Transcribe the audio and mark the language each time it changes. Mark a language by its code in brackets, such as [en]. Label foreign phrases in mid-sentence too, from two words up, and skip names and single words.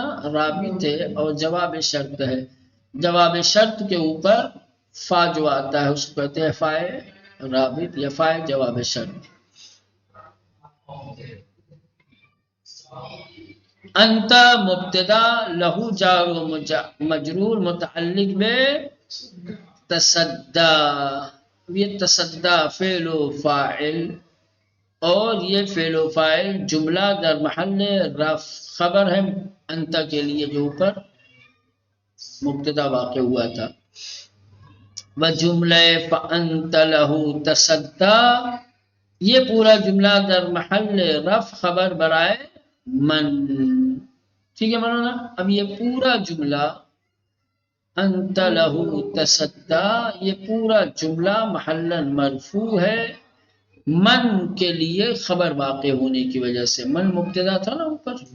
[ur] رابط ہے اور جواب شرط ہے، جواب شرط کے اوپر فا جو آتا ہے اس کو کہتے ہیں فائے رابط یا فائے جواب شرط۔ انت مبتدا لہو جار و مجرور متعلق میں تصدی، یہ تصدی فعل و فاعل، اور یہ فعل و فاعل جملہ در محل رفع خبر ہے انت کے لیے جو اوپر مبتدا واقع ہوا تھا۔ و جملہ [ar] فانت لہو تصدی، [ur] یہ پورا جملہ در محل رفع خبر برائے من، ٹھیک ہے مولانا؟ اب یہ پورا جملہ [ar] انت لہو تصدی، [ur] یہ پورا جملہ محلاً مرفوع ہے من کے لیے خبر واقع ہونے کی وجہ سے، من مبتدا تھا نا اوپر۔